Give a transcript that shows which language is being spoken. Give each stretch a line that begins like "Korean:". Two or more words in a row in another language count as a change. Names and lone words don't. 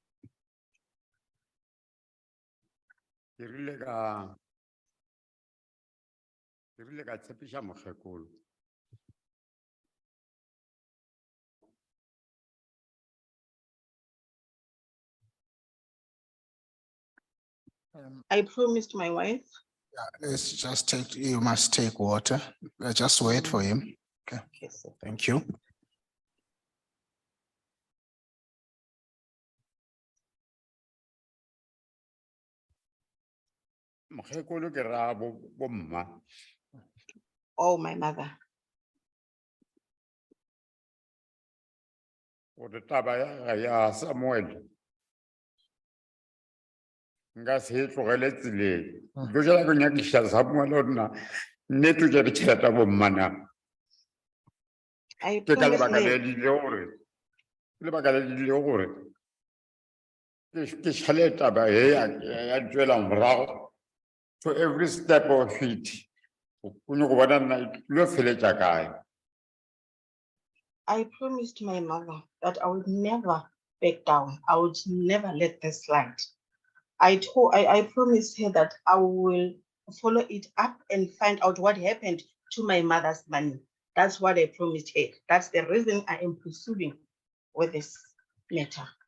Northern Sotho: Ke rile ka tshepiša mokgekolo.
English: I promised my wife. Let's just take, you must take water. Just wait for him. Okay, Yes, thank you.
Northern Sotho: Mokgekolo ke ra bo mma.
English: oh, my mother.
Northern Sotho: Gore taba ya Samuel. Nka se e tlogele tseleng. Go jala go nyakiša Samuel o nna nnete ke ditšhelete bo mma na.
English: I
Northern Sotho: Ke ka
English: promised
Northern Sotho: lebaka le
English: my
Northern Sotho: edile gore ke šhale taba he ya tšwela morago
English: to every step of it.
Northern Sotho: O nyaka go bona nna lo feletša kae.
English: I promised my mother that I would never back down. I would never let this slide. I promised her that I will follow it up and find out what happened to my mother's money. That's what I promised her. That's the reason I am pursuing with this matter.